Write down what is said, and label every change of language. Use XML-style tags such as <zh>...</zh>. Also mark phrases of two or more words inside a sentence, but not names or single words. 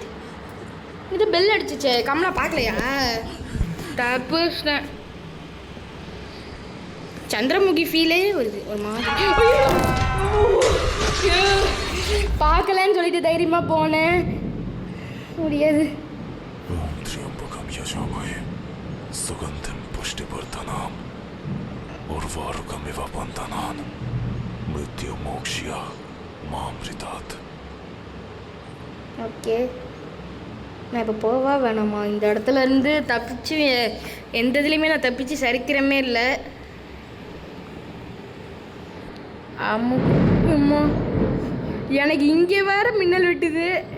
<ta>இது பெல் அடிச்சிச்சே, கம்மலை பார்க்கலையா? தப்பு. சந்திரமுகி ஃபீலே வருது ஒரு மாதிரி. பார்க்கலன்னு சொல்லிட்டு தைரியமாக போனேன். முடியாது.</ta> <sa>ओम त्र्यंबकम यजामहे सुगंधिं पुष्टिवर्धनम् उर्वारुकमिव बन्धनान् मृत्युमोक्ष्य मामृतात्.</sa> <ta>ஓகே, நான் இப்போ போவா வேணாமா? இந்த இடத்துல இருந்து தப்பிச்சு எந்த இதுலேயுமே நான் தப்பிச்சு சரிக்கிறமே இல்லை. அம்மா எனக்கு இங்கே வேற மின்னல் விட்டுது.</ta>